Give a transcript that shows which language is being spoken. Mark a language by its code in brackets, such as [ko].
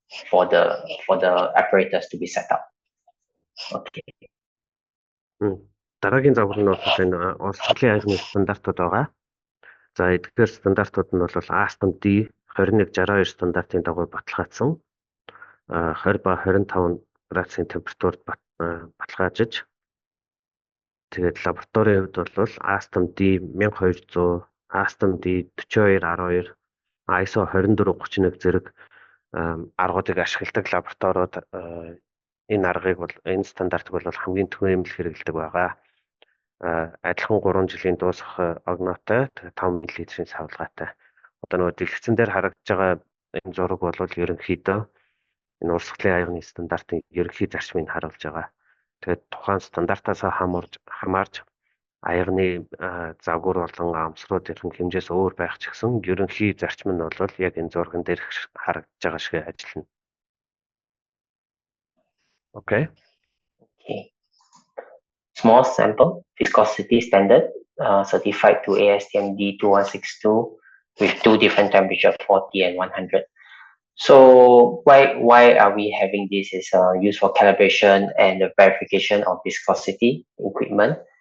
[en] for the apparatus to be set up. Okay. [mn] Дараагийн загвар нь бол энэ урсгалын аягны стандартууд байгаа. За эдгээр стандартууд нь бол ASTM D 2162 стандартын дагуу баталгаажсан 20 ба 25 градусын температурт баталгаажиж тэгээд лабораторийн хувьд бол ASTM D 1200, ASTM D 4212, ISO 2431 зэрэг аргуудыг ашигладаг лабораториуд энэ аргыг бол энэ стандартыг бол хамгийн түгээмэл хэрэглэдэг байгаа. Адилхан 3 жилийн дуусах огноотой 5 мл-ийн савлгаатай. Одоо нөгөө дэлгэцэн дээр харагдаж байгаа энэ зураг бол ерөнхийдөө энэ урсгалын аягны стандартын ерөнхий зарчмыг харуулж байгаа. Тэгээд тухайн стандартаас хамаарч аягны загвар болон амсруудын хэмжээс өөр байх ч гэсэн ерөнхий зарчим нь бол яг энэ зурган дээр харагдаж байгаа шиг ажиллана. [en] Okay. Small sample viscosity standard certified to ASTM D2162 with 2 different temperatures, 40 and 100. So why are we having this is used for calibration and the verification of viscosity equipment.